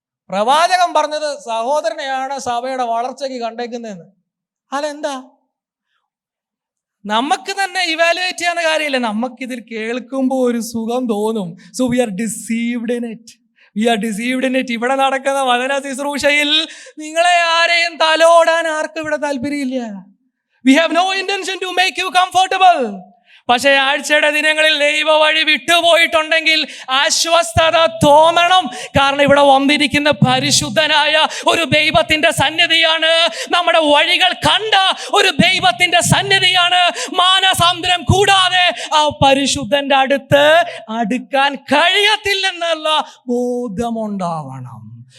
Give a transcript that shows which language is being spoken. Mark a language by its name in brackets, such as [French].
[Malayalam] പ്രവാചകൻ പറഞ്ഞത് സഹോദരനെയാണ് സഭയുടെ വളർച്ചയ്ക്ക് കണ്ടേക്കുന്നതെന്ന്. അതെന്താ? നമുക്ക് തന്നെ ഇവാലുവേറ്റ് ചെയ്യാൻ കാര്യമില്ല. നമുക്കിതിൽ കേൾക്കുമ്പോൾ ഒരു സുഖം തോന്നും. [English] So we are deceived in it. [Malayalam] ഇവിടെ നടക്കുന്ന വചന ശുശ്രൂഷയിൽ നിങ്ങളെ ആരെയും തലോടാൻ ആർക്കും ഇവിടെ താല്പര്യമില്ല. [English] We have no intention to make you comfortable. [Malayalam] പക്ഷേ ആഴ്ചയുടെ ദിനങ്ങളിൽ ദൈവ വഴി വിട്ടുപോയിട്ടുണ്ടെങ്കിൽ ആശ്വസ്തത തോന്നണം. കാരണം ഇവിടെ വന്നിരിക്കുന്ന പരിശുദ്ധനായ ഒരു ദൈവത്തിന്റെ സന്നിധിയാണ്. നമ്മുടെ വഴികൾ കണ്ട ഒരു ദൈവത്തിന്റെ സന്നിധിയാണ്. മാനസാന്തരം കൂടാതെ ആ പരിശുദ്ധന്റെ അടുക്കാൻ കഴിയത്തില്ലെന്നുള്ള ബോധ്യമുണ്ടാവണം.